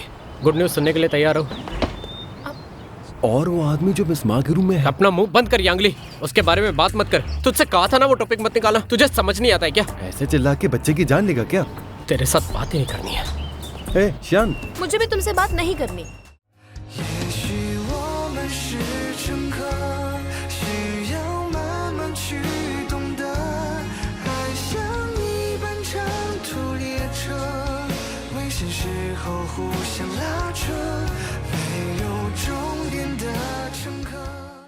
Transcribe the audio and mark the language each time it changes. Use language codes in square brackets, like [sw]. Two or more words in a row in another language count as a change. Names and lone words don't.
[en] good news [hi] सुनने के लिए तैयार हो? और वो आदमी जो मिस मा के रूम में है। अपना मुंह बंद कर यांगली, उसके बारे में बात मत कर। तुझसे कहा था ना वो टॉपिक मत निकाला। तुझे समझ नहीं आता है क्या? ऐसे चिल्ला के बच्चे की जान लेगा क्या? तेरे साथ बात ही नहीं करनी है। हे शियान, मुझे भी तुमसे बात नहीं करनी। [zh] 也许我们是乘客，需要慢慢去懂得，爱像一班长途列车，危险时候互相拉扯，没有终点的乘客。